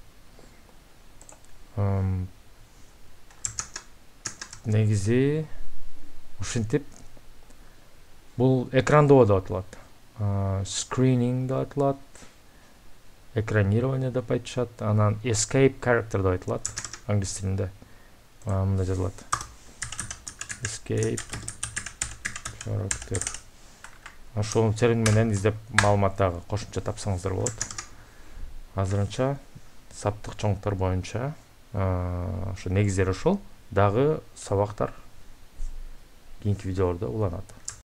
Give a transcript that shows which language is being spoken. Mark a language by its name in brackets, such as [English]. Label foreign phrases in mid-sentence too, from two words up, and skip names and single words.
[Kyrgyz] Негизи ушинтип бул экрандоо деп аталат. Screening деп аталат. Экранирование деп айтышат. Анан [English] escape character [Kyrgyz] деп айтылат англис тилинде. Мында жазылат. [English] Escape character. [Kyrgyz] Ошол термин менен издеп маалыматтагы кошумча тапсаңыздар болот. Азырынча саптык чоңдуктар боюнча ошо негиздери ошол. Дагы сабактар кийинки видеолордо уланат.